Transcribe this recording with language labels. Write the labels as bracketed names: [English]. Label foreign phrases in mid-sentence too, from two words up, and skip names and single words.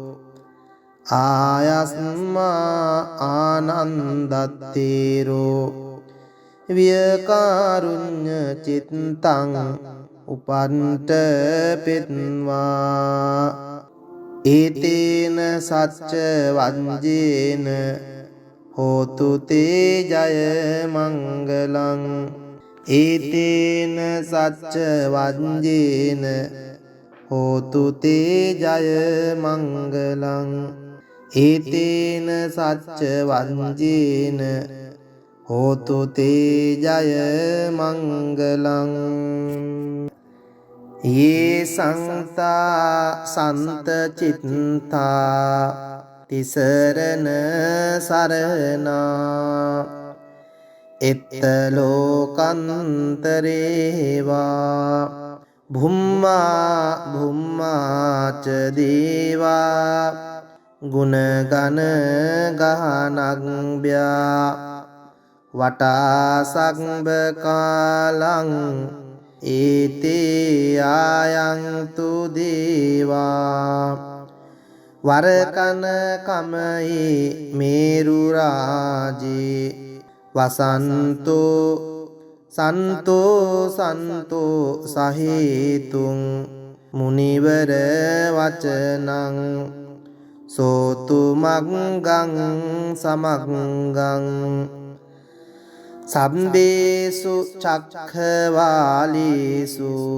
[Pali] ආයස්මා ආනන්දත්තේරෝ වියකාරුඤ්ඤ චිත්තං උපන්ට පෙත්වා ඒතේන සච්ච වංජේන හෝතු තේ ජය මංගලං ඒතේන සච්ච වංජේන හෝතු තේ ජය මංගලං ඒතේන සච්ච වංජේන හෝතු තේ ජය මංගලං ये संता संत चित्ता तिसरन सरना इत्तलोकंतरेवा भुम्मा भुम्मा च देवा गुणगण गहनज्ञा वटासंबकालं ඒතේ ආයන්තු දේවා වරකන කමයි මේරු රාජේ වසන්තෝ සන්තෝ සන්තෝ සහේතුං මුනිවර වචනං සෝතු මග්ගං සමග්ගං සම්බේසු චක්ඛවාලීසු